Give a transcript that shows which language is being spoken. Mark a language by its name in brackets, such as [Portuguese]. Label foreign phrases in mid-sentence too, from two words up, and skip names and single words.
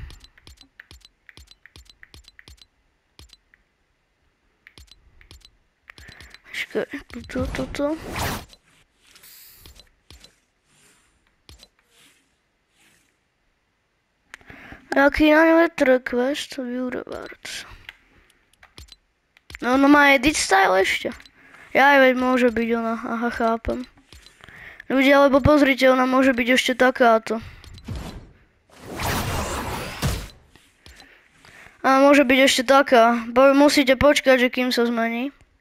[Slovak] Počkej, toto. Jaký na vetre quest? [English] View rewards. No, [Slovak] má [English] edit style [Slovak] ešte. Ja veď môže byť ona, aha, chápem. Ľudia, lebo pozrite, ona môže byť ešte takáto. A môže byť ešte taká. Musíte počkať, že kým sa zmení.